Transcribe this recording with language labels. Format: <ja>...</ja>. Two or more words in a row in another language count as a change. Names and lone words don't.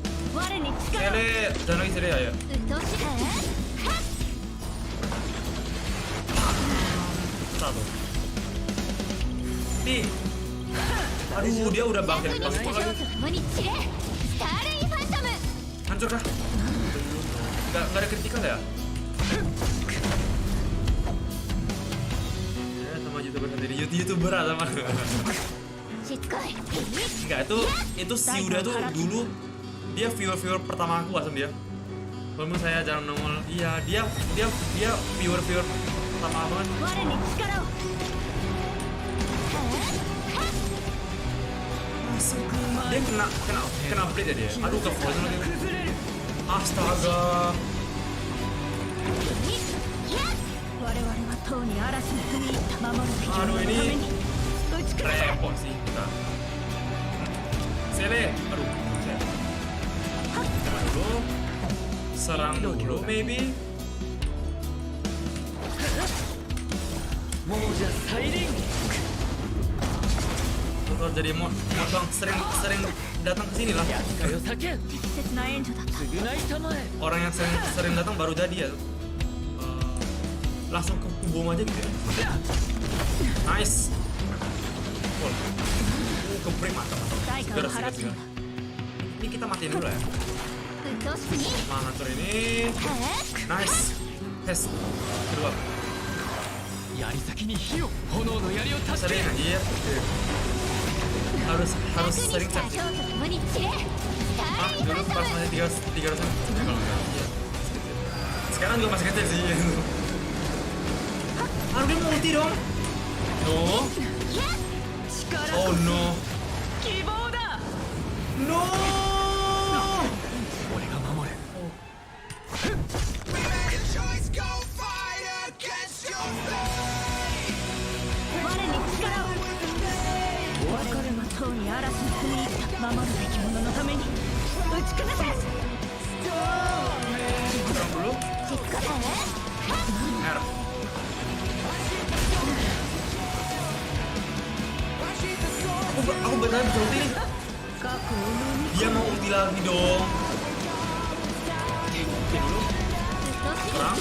<id>Sele, jangan lagi sele ya. susah tuh. Nih. Aduh, dia udah bangkit pas lagi.</id> <ja>共に散れスターレイファントム</ja> <id>Hancur kah? Belum. Nggak ada kritikal ya? Ya, sama youtuber sendiri. Youtuber sama.</id> <ja>しつこい</ja> <id>Enggak, itu si udah tuh dulu dia viewer pertama aku asem dia. Kalau saya jarang nongol, iya dia viewer pertama banget.</id> <ja>我に力を</ja> <id>Dia kena upgrade ya dia. Aduh, ke frozen lagi. Astaga.</id> <ja>我々はとうに嵐に踏み入った守るべき者のために打ち崩せ</ja> <id>Repot sih kita. Sele, aduh. Coba dulu. Serang dulu, maybe. Kalau jadi mod bang sering datang ke sini lah.</id> <ja>適切な援助だった</ja> <id>Orang yang sering datang baru jadi ya. Langsung ke bom aja gitu ya.</id> <en>Nice. Cool.</en> <id>Kebrik mantap. Segar. Ini kita matiin dulu ya.</id> <ja>うっとうしくに</ja> <id>Mana hancur ini. Nice. Tes. Kedua.</id> <ja>槍先に火を炎の槍を立て</ja> <id>Sering aja ya. Harus</id> <ja>楽に</ja> <id>sering</id> <ja>した</ja> <id>cek.</id> <ja>ショート共に散れスター Ah, レイファ</ja> <id>dulu</id> <ja>ント</ja> <id>pas</id> <ja>ム</ja> <id>masih 300 kalau enggak. Iya. Sekarang juga masih kecil sih. Aduh, dia mau ulti dong.</id> <en>No. Oh no.</en> <ja>希望だ</ja> <en>No.</en> <ja>俺が守る我に力を我々はとうに嵐に踏み入った守るべき者のために打ち崩せ</ja> <id>Serang dulu.</id> <ja>しつこい R.</ja> <id>Aku beneran bisa ulti nih.</id> <ja>過去を飲み</ja> <id>Dia mau ulti lagi dong. Ulti dulu.</id> <ja>うっとうしく</ja> <id>Serang.</id>